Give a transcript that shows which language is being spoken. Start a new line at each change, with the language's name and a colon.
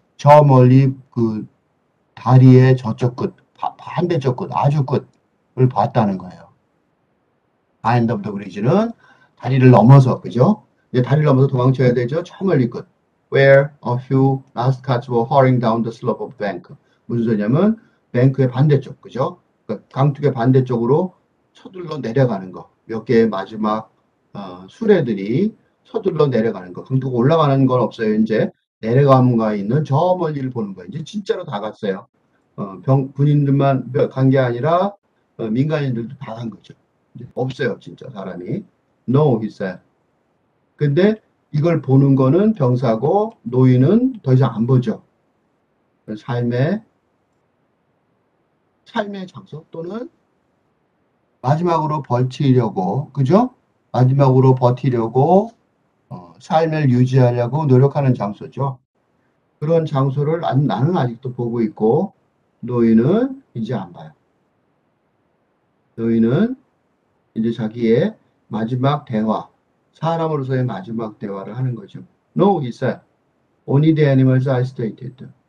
Korean: 저 멀리 그 다리의 저쪽 끝, 반대쪽 끝, 아주 끝을 봤다는 거예요.
English: far end of the bridge
Korean: 는 다리를 넘어서, 그죠? 이제 다리를 넘어서 도망쳐야 되죠. 저 멀리 끝.
English: Where a few last carts were hurrying down the slope of the bank.
Korean: 무슨 소리냐면 뱅크의 반대쪽, 그죠? 그러니까 강둑의 반대쪽으로 서둘러 내려가는 거. 몇 개의 마지막 수레들이 서둘러 내려가는 거. 강둑 올라가는 건 없어요. 이제 내려감가 있는 저 멀리를 보는 거예요. 이제 진짜로 다 갔어요. 군인들만 간 게 아니라 민간인들도 다 간 거죠. 이제 없어요, 진짜 사람이.
English: No, he said.
Korean: 근데 이걸 보는 거는 병사고 노인은 더 이상 안 보죠. 삶의 삶의 장소 또는 마지막으로 버티려고, 그죠? 마지막으로 버티려고 삶을 유지하려고 노력하는 장소죠. 그런 장소를 나는 아직도 보고 있고 노인은 이제 안 봐요. 노인은 이제 자기의 마지막 대화, 사람으로서의 마지막 대화를 하는 거죠.
English: No, he said. Only the animals are stated.